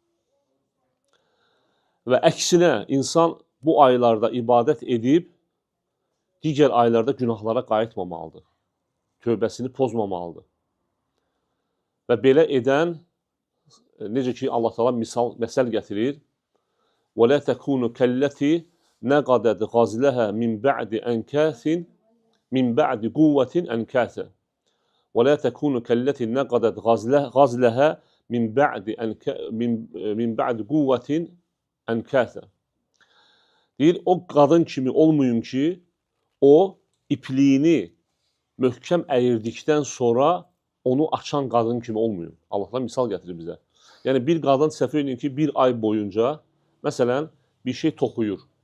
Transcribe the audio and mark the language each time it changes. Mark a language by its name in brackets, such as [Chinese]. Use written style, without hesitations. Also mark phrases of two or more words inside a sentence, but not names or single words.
[Azerbaijani] Və əksinə insan bu aylarda ibadət edib, digər aylarda günahlara qayıtmamalıdır. Tövbəsini pozmamalıdır. Və belə edən, necə ki, Allah Teala məsəl gətirir, [Arabic] وَلَا تَكُونُ كَالَّتِي نَقَدَتْ غَزْلَهَا مِنْ بَعْدِ أَنْكَاثٍ مِنْ بَعْدِ قُوَّةٍ أَنْكَاثًا وَلَا تَكُونُ كَالَّتِي نَقَدَتْ غَزْلَهَا مِنْ بَعْدِ قُوَّةٍ أَنْكَاثًا. [Azerbaijani] Deyir, o qadın kimi olmayın ki, o ipliğini möhkəm əyirdikdən sonra onu açan qadın kimi olmayın. Allah misal gətirir bizə. Yəni, bir qadın səhv edin ki, bir ay boyunca, məsələn, bir şey toxuyur.